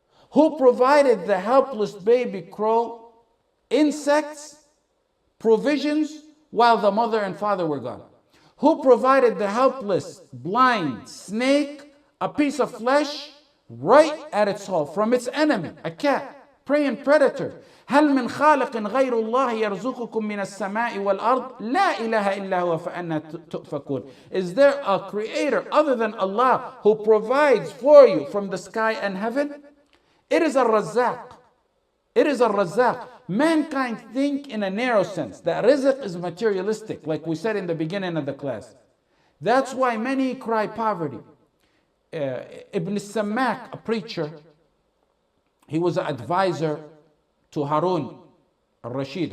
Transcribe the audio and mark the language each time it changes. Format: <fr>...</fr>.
<en>Who provided the helpless baby crow insects, provisions, while the mother and father were gone? Who provided the helpless blind snake a piece of flesh right at its hole from its enemy, a cat, preying predator?</en> <ar>هل من خالق غير الله يرزقكم من السماء والأرض لا إله إلا هو فأنا تؤفكون.</ar> <en>Is there a creator other than Allah who provides for you from the sky and heaven? It is Ar-Razzaaq. It is Ar-Razzaaq. Mankind think in a narrow sense that rizq is materialistic, like we said in the beginning of the class. That's why many cry poverty. Ibn Sammak, a preacher, he was an advisor to Harun al-Rashid.</en>